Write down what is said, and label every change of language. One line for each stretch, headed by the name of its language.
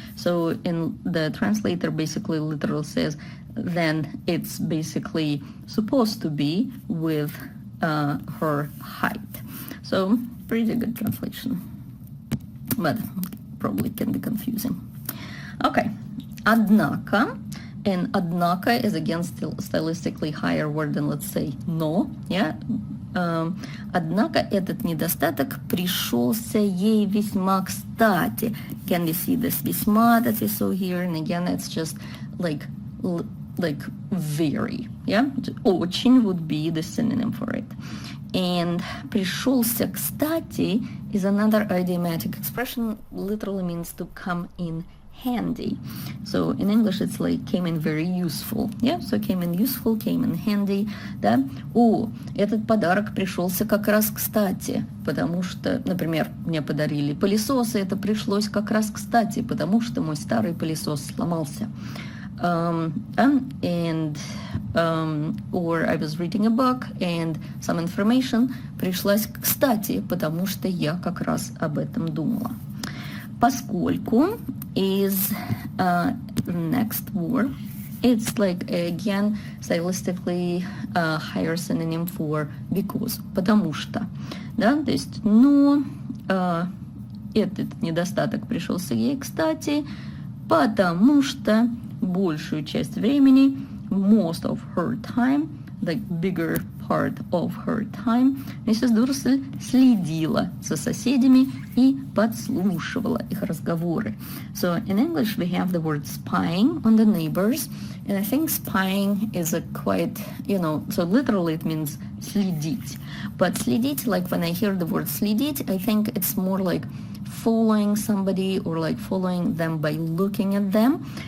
English: So in the translator basically literally says then it's basically supposed to be with her height. So pretty good translation, but probably can be confusing. Okay, однако, and однако is again still stylistically higher word than, let's say, но, yeah.
Russian: Однако этот недостаток пришелся ей весьма кстати.
English: Can we see this весьма that we saw here? And again, it's just like very, yeah. Очень would be the synonym for it. And пришелся кстати is another idiomatic expression, literally means to come in handy. So in English it's like came in very useful. Yeah, so came in useful, came in handy, да.
Russian: О, этот подарок пришелся как раз кстати, потому что, например, мне подарили пылесос, и это пришлось как раз кстати, потому что мой старый пылесос сломался.
English: Or I was reading a book and some information
Russian: пришлась кстати, потому что я как раз об этом думала.
English: Поскольку is next word, it's like again stylistically higher synonym for because,
Russian: потому что, да, то есть, но этот недостаток пришелся ей кстати, потому что большую часть времени,
English: most of her time,
Russian: the bigger part of her time, миссис Дурсель следила за соседями и подслушивала их разговоры.
English: So in English we have the word spying on the neighbors, and I think spying is a quite, so literally it means следить. But следить, like when I hear the word следить, I think it's more like following somebody or like following them by looking at them.